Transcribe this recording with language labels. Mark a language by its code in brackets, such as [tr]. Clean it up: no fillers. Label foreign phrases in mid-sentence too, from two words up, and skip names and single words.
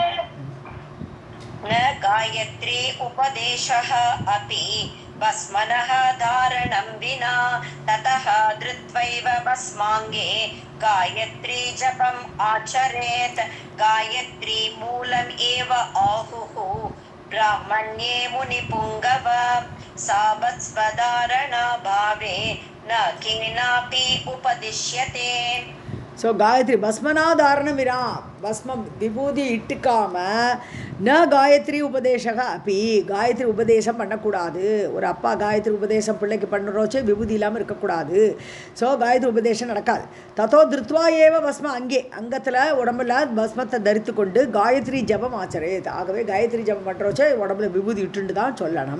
[sa] न गायत्री उपदेशः अपि भस्मनः धारणं विना ततः धृत्वैव भस्माङ्गे गायत्री जपम् आचरेत्. गायत्री मूलम् एव आहुः ब्राह्मण्ये मुनिपुङ्गव, सा भस्मधारणाभावे न केनापि उपदिश्यते. [ta] ஸோ [sa] गायत्री भस्मनाधारणं विना, [ta] பஸ்மம் விபூதி இட்டுக்காம [sa] न गायत्री उपदेशः अपि, [ta] காயத்ரி உபதேசம் பண்ணக்கூடாது. ஒரு அப்பா காயத்ரி உபதேசம் பிள்ளைக்கு பண்ணுறோச்சு விபூதி இல்லாமல் இருக்கக்கூடாது. ஸோ காயத்ரி உபதேசம் நடக்காது. [sa] ततो धृत्वा एव भस्म, [ta] அங்கத்தில் உடம்புல பஸ்மத்தை தரித்து கொண்டு [sa] गायत्री जपम् आचरेत्, [ta] ஆகவே காயத்ரி ஜபம் பண்ணுறோச்சே உடம்புல விபூதி இட்டுண்டு தான் சொல்லணும்.